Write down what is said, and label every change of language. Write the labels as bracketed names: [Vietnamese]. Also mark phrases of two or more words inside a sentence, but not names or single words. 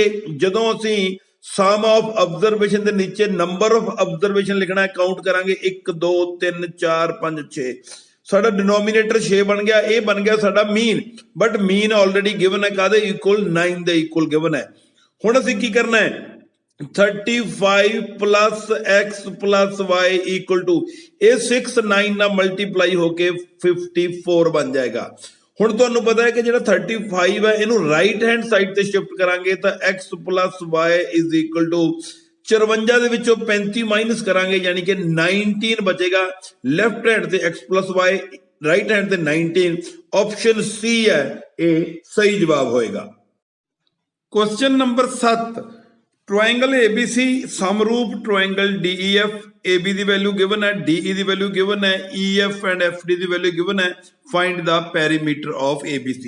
[Punjabi] ਜਦੋਂ ਅਸੀਂ [English] sum of observation [Punjabi] ਦੇ ਨੀਚੇ [English] number of observation [Punjabi] ਲਿਖਣਾ ਹੈ, ਕਾਊਂਟ ਕਰਾਂਗੇ 1 2 3 4 5 6, ਸਾਡਾ ਡਿਨੋਮੀਨੇਟਰ 6 ਬਣ ਗਿਆ, ਇਹ ਬਣ ਗਿਆ ਸਾਡਾ ਮੀਨ। [English] but mean already given [Punjabi] ਹੈ, ਕਾਹਦੇ ਇਕੁਅਲ 9 ਦੇ [English] equal given [Punjabi] ਹੈ। ਹੁਣ ਅਸੀਂ ਕੀ ਕਰਨਾ ਹੈ 35 [English] plus x plus y equal to [Punjabi] ਇਹ 6 9 ਨਾਲ ਮਲਟੀਪਲਾਈ ਹੋ ਕੇ 54 ਬਣ ਜਾਏਗਾ। ਹੁਣ ਤੁਹਾਨੂੰ ਪਤਾ ਹੈ ਕਿ ਜਿਹੜਾ 35 ਹੈ ਇਹਨੂੰ [English] right hand side [Punjabi] ਤੇ ਸ਼ਿਫਟ ਕਰਾਂਗੇ ਤਾਂ [English] x plus y is equal to [Punjabi] 54 ਦੇ ਵਿੱਚੋਂ 35 ਮਾਈਨਸ ਕਰਾਂਗੇ ਯਾਨੀ ਕਿ 19 ਬਚੇਗਾ। [English] left hand [Punjabi] ਤੇ [English] x plus y, right hand [Punjabi] ਤੇ 19, ਆਪਸ਼ਨ C ਹੈ ਇਹ ਸਹੀ ਜਵਾਬ ਹੋਏਗਾ। [English] question number [Punjabi] 7 [Hindi] ट्रायंगल ABC समरूप ट्रायंगल DEF, [Punjabi] AB ਦੀ [English] value given [Punjabi] ਹੈ, DE ਦੀ [English] value given [Punjabi] ਹੈ, EF ਐਂਡ FD ਦੀ [English] value given [Punjabi] ਹੈ, [English] find the perimeter of ABC.